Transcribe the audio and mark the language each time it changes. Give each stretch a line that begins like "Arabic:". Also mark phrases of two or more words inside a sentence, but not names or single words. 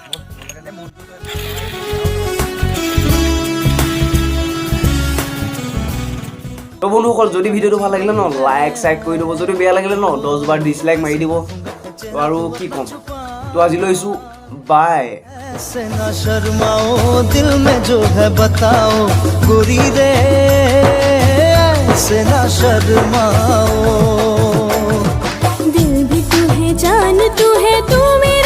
Assamese: তো বন্ধুসকল, যদি ভিডিঅ'টো ভাল লাগিলে ন লাইক চাইক কৰি দিব, যদি বেয়া লাগিলে ন 10 বাৰ ডিছলাইক মাৰি দিব। তো আৰু কি ক'ম, তো আজি লৈছোঁ বাই।
Hindi: ऐसे ना शर्माओ, दिल में जो है बताओ गोरी रे, ऐसे ना शर्माओ। दिल भी तू है, जान तू है, तू